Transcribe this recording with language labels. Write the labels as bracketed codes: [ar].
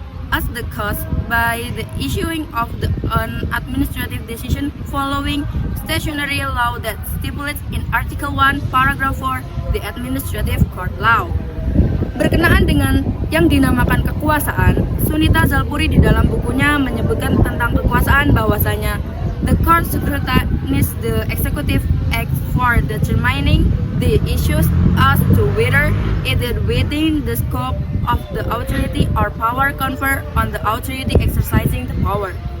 [en] As the cause by the issuing of an administrative decision following statutory law that stipulates in Article 1, Paragraph 4, the Administrative Court Law. [id] Berkenaan dengan yang dinamakan kekuasaan, Sunita Zalpuri di dalam bukunya menyebutkan tentang kekuasaan bahwasanya [en] The court scrutinizes the executive act for determining the issues as to whether it is within the scope of the authority or power conferred on the authority exercising the power.